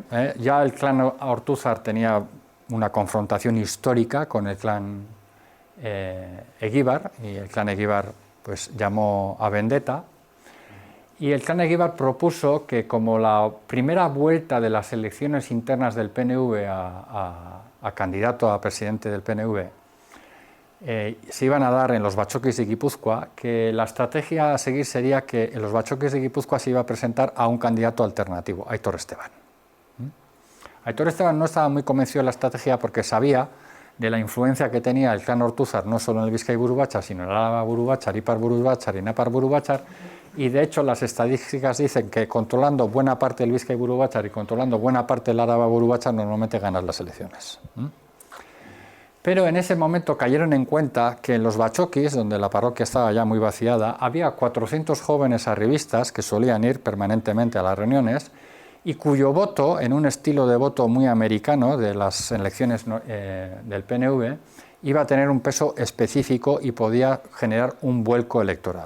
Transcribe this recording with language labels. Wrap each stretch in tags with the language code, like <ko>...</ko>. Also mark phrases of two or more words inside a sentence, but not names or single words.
<es>Ya el clan Ortuzar tenía una confrontación histórica con el clan Egibar, y el clan Egibar pues llamó a vendetta, y el clan Egibar propuso que, como la primera vuelta de las elecciones internas del PNV a candidato a presidente del PNV se iban a dar en los Batzokis de Guipúzcoa, que la estrategia a seguir sería que en los Batzokis de Guipúzcoa se iba a presentar a un candidato alternativo, Aitor Esteban. Aitor Esteban no estaba muy convencido de la estrategia porque sabía de la influencia que tenía el clan Ortuzar, no solo en el Bizkai Buru Batzar, sino en el Araba Buru Batzar, Ipar Buru Batzar y Napar Buru Batzar, y de hecho las estadísticas dicen que controlando buena parte del Bizkai Buru Batzar y controlando buena parte del Araba Buru Batzar normalmente ganas las elecciones. Pero en ese momento cayeron en cuenta que en los Batzokis, donde la parroquia estaba ya muy vaciada, había 400 jóvenes arribistas que solían ir permanentemente a las reuniones y cuyo voto, en un estilo de voto muy americano de las elecciones del PNV, iba a tener un peso específico y podía generar un vuelco electoral.</es>